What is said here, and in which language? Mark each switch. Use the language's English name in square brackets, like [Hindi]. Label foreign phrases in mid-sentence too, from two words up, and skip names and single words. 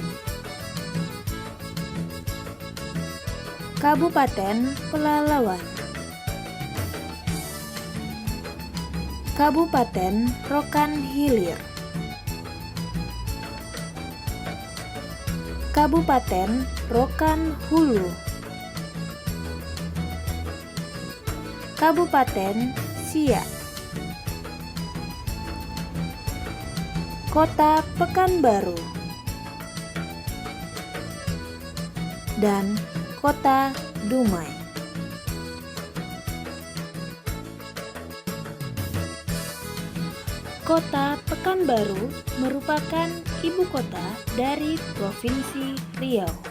[Indonesian] Kabupaten Pelalawan, Kabupaten Rokan Hilir, Kabupaten Rokan Hulu, Kabupaten Siak, Kota Pekanbaru, dan Kota Dumai. Kota Pekanbaru merupakan ibu kota dari Provinsi Riau.